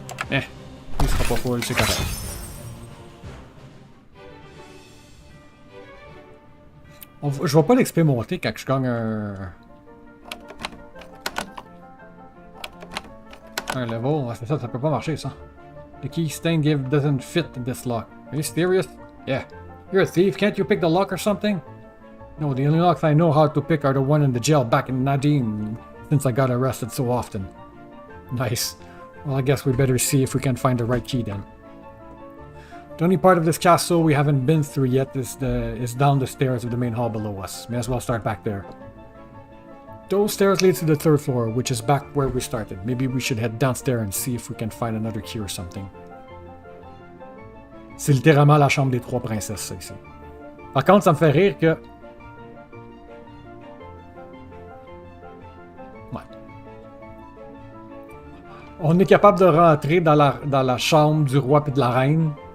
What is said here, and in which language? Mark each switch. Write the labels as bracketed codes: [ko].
[fr] Il sera pas full, c'est correct. Je vois pas l'XP monter quand je gagne un level. C'est ça peut pas marcher ça. [en] The key stain give doesn't fit this lock. Are you serious? Yeah. You're a thief, can't you pick the lock or something? No, the only locks I know how to pick are the one in the jail back in Nadim, since I got arrested so often. Nice. Well, I guess we better see if we can find the right key then. The only part of this castle we haven't been through yet is down the stairs of the main hall below us. May as well start back there. Those stairs lead to the third floor, which is back where we started. Maybe we should head downstairs and see if we can find another key or something. [fr] C'est littéralement la chambre des trois princesses, ça, ici. Par contre, ça me fait rire que... Ouais. On est capable de rentrer dans la chambre du roi et de la reine.